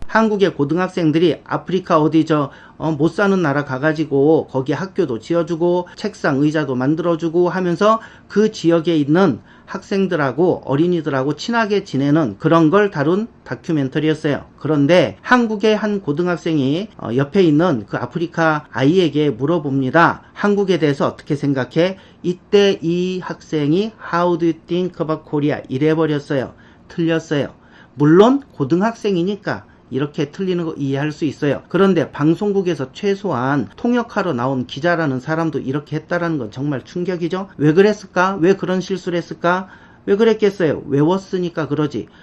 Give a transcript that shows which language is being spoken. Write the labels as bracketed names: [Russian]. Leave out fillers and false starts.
[Korean] 한국의 고등학생들이 아프리카 어디 못 사는 나라 가가지고 거기 학교도 지어주고 책상 의자도 만들어주고 하면서 그 지역에 있는 학생들하고 어린이들하고 친하게 지내는 그런 걸 다룬 다큐멘터리였어요. 그런데 한국의 한 고등학생이 옆에 있는 그 아프리카 아이에게 물어봅니다. 한국에 대해서 어떻게 생각해? 이때 이 학생이 [English] How do you think about Korea? [Korean] 이래버렸어요. 틀렸어요. 물론 고등학생이니까 이렇게 틀리는 거 이해할 수 있어요. 그런데 방송국에서 최소한 통역하러 나온 기자라는 사람도 이렇게 했다라는 건 정말 충격이죠. 왜 그랬을까? 왜 그런 실수를 했을까? 왜 그랬겠어요? 외웠으니까 그러지.